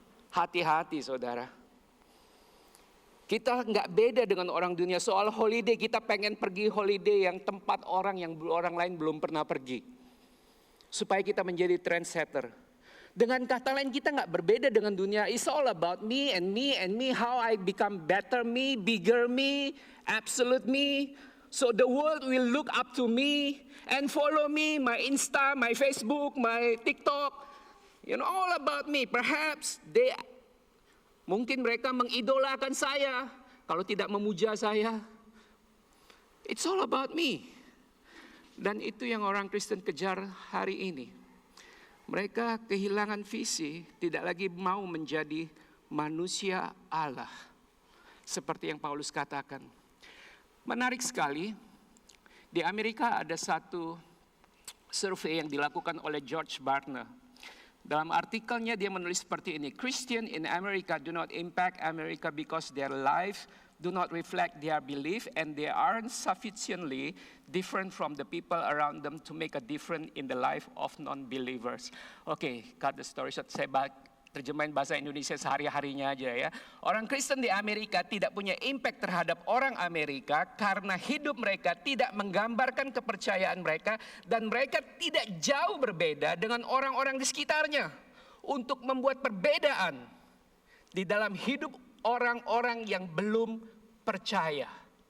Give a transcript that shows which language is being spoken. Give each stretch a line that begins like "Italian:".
Indonesian: Hati-hati saudara. Kita nggak beda dengan orang dunia. Soal holiday, kita pengen pergi holiday yang tempat orang lain belum pernah pergi. Supaya kita menjadi trendsetter. Dengan kata lain kita nggak berbeda dengan dunia.
English: It's all about me and me and me. How I become better me, bigger me, absolute me. So the world will look up to me and follow me, my Insta, my Facebook, my TikTok. You know, all about me. Perhaps
Indonesian: mungkin mereka mengidolakan saya kalau tidak memuja saya.
English: It's all about me.
Indonesian: Dan itu yang orang Kristen kejar hari ini. Mereka kehilangan visi, tidak lagi mau menjadi manusia Allah. Seperti yang Paulus katakan. Menarik sekali, di Amerika ada satu survei yang dilakukan oleh George Barna. Dalam artikelnya dia menulis seperti ini,
English: Christian in America do not impact America because their life do not reflect their belief and they aren't sufficiently different from the people around them to make a difference in the life of non-believers.
Indonesian: Oke,
English: cut the story short,
Indonesian: saya terjemahin bahasa Indonesia sehari-harinya aja ya. Orang Kristen di Amerika tidak punya impact terhadap orang Amerika karena hidup mereka tidak menggambarkan kepercayaan mereka dan mereka tidak jauh berbeda dengan orang-orang di sekitarnya untuk membuat perbedaan di dalam hidup orang-orang yang belum percaya.